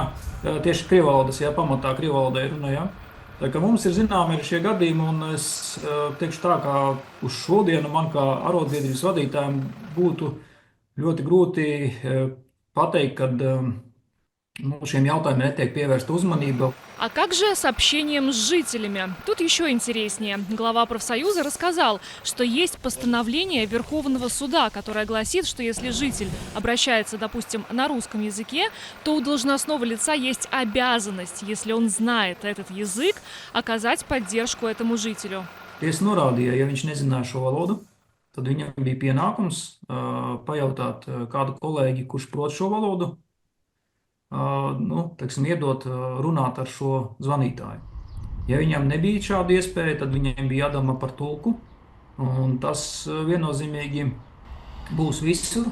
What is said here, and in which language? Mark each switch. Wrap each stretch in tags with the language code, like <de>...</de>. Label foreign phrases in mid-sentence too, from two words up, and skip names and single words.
<lv>Tieši krievvalodas, pamatā krievvalodai runa, Tā kā mums ir zināmi šie gadījumi, un es teikšu tā, ka uz šodienu man kā arotbiedrības vadītājiem būtu ļoti grūti pateikt, kad šiem jautājumiem netiek pievērsta uzmanība.</lv> <ru>А как же с общением с жителями? Тут еще интереснее. Глава профсоюза рассказал, что есть постановление Верховного суда, которое гласит, что если житель обращается, допустим, на русском языке, то у должностного лица есть обязанность, если он знает этот язык, оказать поддержку этому жителю.</ru> <lv>Tiesa norādīja, ja viņš nezināja šo valodu, tad viņam bija pienākums pajautāt kādu kolēģi, kurš prot šo valodu, iedot runāt ar šo zvanītāju. Ja viņam nebija šāda iespēja, tad viņam bija jādomā par tulku, un tas viennozīmīgi būs visur.</lv>